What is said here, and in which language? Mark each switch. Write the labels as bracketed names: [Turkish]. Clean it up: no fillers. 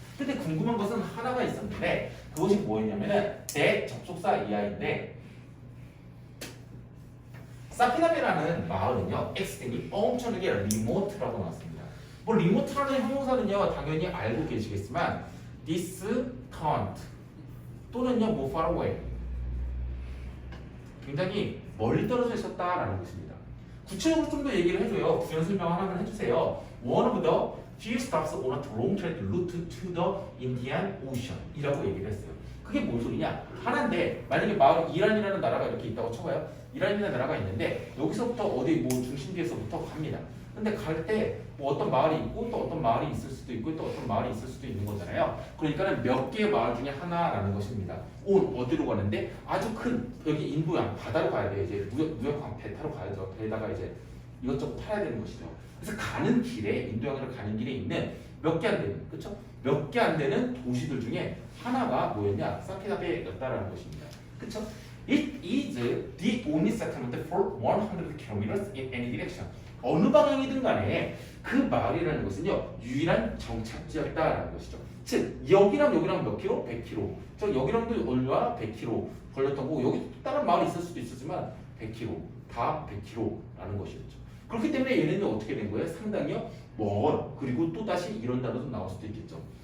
[Korean] 근데 궁금한 것은 하나가 있었는데 그것이 뭐였냐면은 that 접속사 이하인데 사피나베라는 마을은요 엑스텐이 엄청나게 리모트라고 나왔습니다. 뭐 리모트라는 형용사는요 당연히 알고 계시겠지만 distant 또는요 뭐 far away 굉장히 멀리 떨어져 있었다라는 것입니다. 구체적으로 좀 더 얘기를 해줘요. 부연 설명 하나만 해주세요. [English] One of the few stops on a long trade route to the Indian Ocean [Korean] 이라고 얘기를 했어요. 그게 뭔 소리냐? 하나인데 만약에 마을 이란이라는 나라가 이렇게 있다고 쳐봐요. 이란이라는 나라가 있는데 여기서부터 어디 뭐 중심지에서부터 갑니다. 근데 갈 때 뭐 어떤 마을이 있고 또 어떤 마을이 있을 수도 있고 또 어떤 마을이 있을 수도 있는 거잖아요. 그러니까는 몇 개의 마을 중에 하나라는 것입니다. 어디로 가는데 아주 큰 여기 인도양 바다로 가야 돼요. 이제 무역항 배 타러 가야죠. 배에다가 이제 이것저것 팔아야 되는 것이죠. 그래서 가는 길에 인도양으로 가는 길에 있는 몇 개 안 되는 그렇죠? 몇 개 안 되는 도시들 중에 하나가 뭐였냐? 사키다베였다라는 것입니다. 그렇죠? [English] It is the only settlement for 100 kilometers in any direction. [Korean] 어느 방향이든 간에 그 마을이라는 것은요 유일한 정착지였다라는 것이죠. 즉 여기랑 몇 킬로? 100km. 저 여기랑도 얼마? 100km 걸렸던 거고 여기 다른 마을이 있을 수도 있었지만 100km 다 100km라는 것이었죠. 그렇기 때문에 얘네는 어떻게 된 거예요? 상당히요 먼 그리고 또 다시 이런 단어도 나올 수도 있겠죠.